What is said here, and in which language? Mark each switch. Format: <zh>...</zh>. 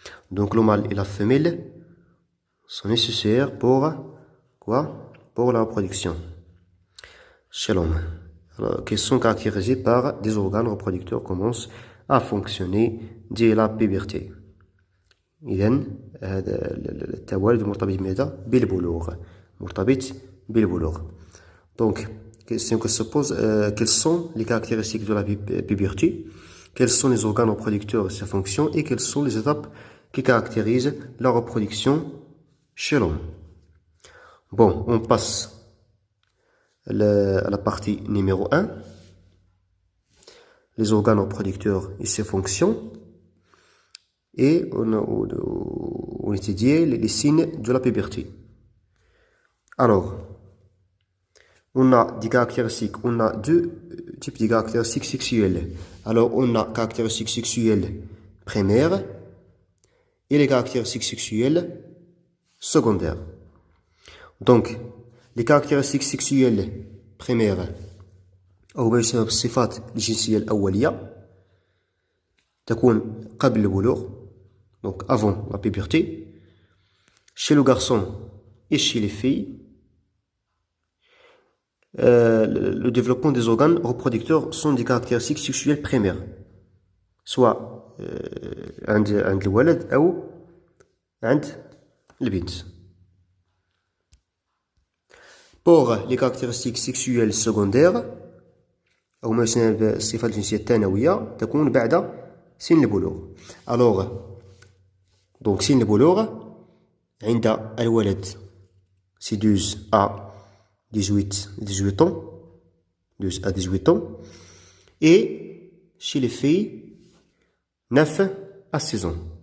<fr>Donc, le mâle et la femelle sont nécessaires pour quoi? Pour la reproduction chez l'homme. Alors, qui sont caractérisés par des organes reproducteurs qui commencent à fonctionner dès la puberté.</fr> <ar>إذن هذا التوالد مرتبط بماذا؟ بالبلوغ مرتبط بالبلوغ.</ar> <fr>Donc, question que se pose, quelles sont les caractéristiques de la puberté, quels sont les organes reproducteurs et ses fonctions, et quelles sont les étapes qui caractérisent la reproduction chez l'homme. Bon, on passe à la partie numéro 1, les organes reproducteurs et ses fonctions. Et on étudiait les signes de la puberté. Alors, on a des caractéristiques, on a deux types de caractéristiques sexuelles. Alors, on a caractéristiques sexuelles primaires et les caractéristiques sexuelles secondaires. Donc, les caractéristiques sexuelles primaires</fr> <ar>أو ما يسمى بالصفات الجنسية الأولية تكون قبل البلوغ.</ar> <fr>Donc avant la puberté, chez le garçon et chez les filles, le développement des organes reproducteurs sont des caractéristiques sexuelles primaires, soit</fr> <ar>عند الولد أو عند البنت.</ar> <fr>Pour les caractéristiques sexuelles secondaires</fr> <ar>أو ما يسمى بالصفات الجنسية الثانوية تكون بعد سن البلوغ.</ar> <fr>Alors, donc</fr> <ar>سن البلوغ عند الولد</ar> <fr>c'est 12 à 18 ans, 12 à 18 ans, et chez les filles 9 à 16 ans.</fr>